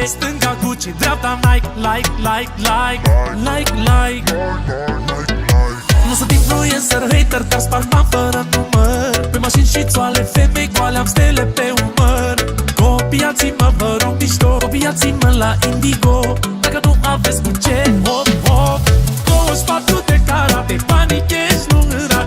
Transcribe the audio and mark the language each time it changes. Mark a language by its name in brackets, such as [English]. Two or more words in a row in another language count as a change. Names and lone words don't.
[Romanian] Stânga Gucci, dreapta Nike, [English] like, like, like, like, like. [Romanian] Nu sunt [English] influencer, hater, [Romanian] dar sparg bani fără număr. Pe mașini și țoale, femei goale, am stele pe umăr. Copiați-mă, vă rog mișto, copiați-mă la Indigo. Dacă nu aveți cu ce, hop, hop. 24 de carate, banii cash, nu rate.